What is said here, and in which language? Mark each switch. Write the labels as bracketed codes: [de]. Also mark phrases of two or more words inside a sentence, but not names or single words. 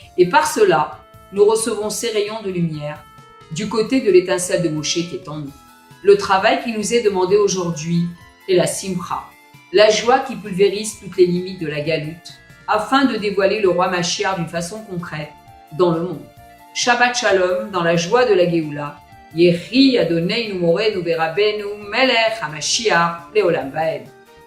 [fr] Et par cela, nous recevons ces rayons de lumière du côté de l'étincelle de Moshe qui est en nous. Le travail qui nous est demandé aujourd'hui est la simcha, la joie qui pulvérise toutes les limites de la galoute, afin de dévoiler le roi Mashiach d'une façon concrète dans le monde. [he] שבת שלום, [fr] dans la joie de la Géoula, [he] יחי אדוננו מורנו ורבנו מלך המשיח לעולם ועד.